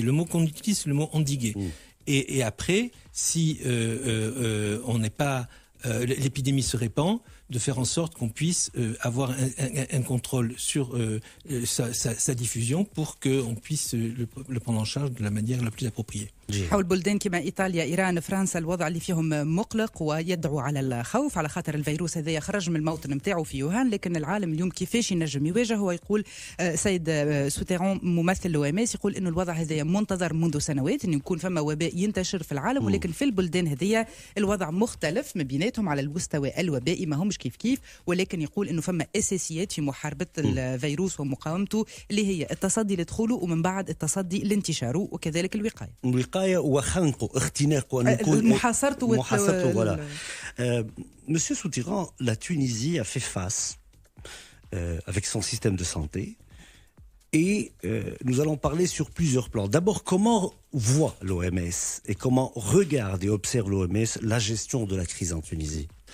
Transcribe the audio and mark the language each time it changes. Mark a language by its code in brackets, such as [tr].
[fr] Le mot qu'on utilise, c'est le mot endiguer. Et après, si on n'est pas, l'épidémie se répand, de faire en sorte qu'on puisse avoir un contrôle sur sa diffusion pour qu'on puisse le prendre en charge de la manière la plus appropriée. [ar] حول بلدان كما إيطاليا إيران فرنسا الوضع اللي فيهم مقلق ويدعو على الخوف على خاطر الفيروس هذا خرج من الموطن نتاعو في يوهان لكن العالم اليوم كيفاش ينجم يواجه هو يقول سيد سوتيرون ممثل الOMS يقول إنه الوضع هذا منتظر منذ سنوات إنه يكون فما وباء ينتشر في العالم ولكن في البلدان هذه الوضع مختلف ما بيناتهم على المستوى الوبائي ما همش كيف ولكن يقول إنه فما أساسيات في محاربة الفيروس ومقاومته اللي هي التصدي لدخوله ومن بعد التصدي لانتشاره وكذلك الوقاية وخنقه اختناقه محاصرته [fr] voilà. Monsieur Soutiran, la Tunisie a fait face avec son système de santé et nous allons parler sur plusieurs plans. D'abord, comment voit l'OMS et comment regarde et observe l'OMS la gestion de la crise en Tunisie?